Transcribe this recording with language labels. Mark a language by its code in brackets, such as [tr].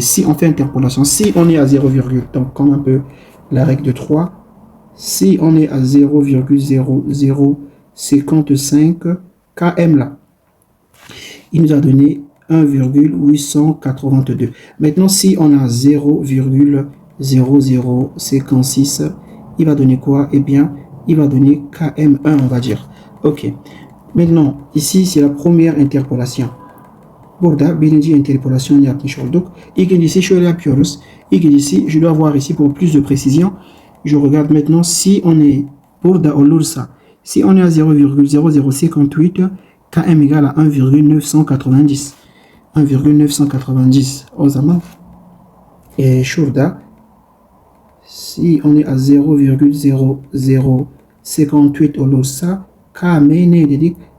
[fr] Si on fait interpolation, si on est à 0, donc comme un peu la règle de 3, si on est à 0,0055 km là, il nous a donné 1,882. Maintenant, si on a 0,00 0056, il va donner quoi? Eh bien, il va donner KM1, on va dire. Ok. Maintenant, ici, c'est la première interpolation. [tr] Burada birinci interpolation yapmış olduk. İkincisi şöyle yapıyoruz. İkincisi, [fr] je dois voir ici pour plus de précision. Je regarde maintenant si on est [tr] burada olursa, [fr] si on est à 0,0058, KM égale à 1,990. [tr] 1,990 o zaman şurada [fr] si on est à [tr] 0,0058 olursa KM ne dedik?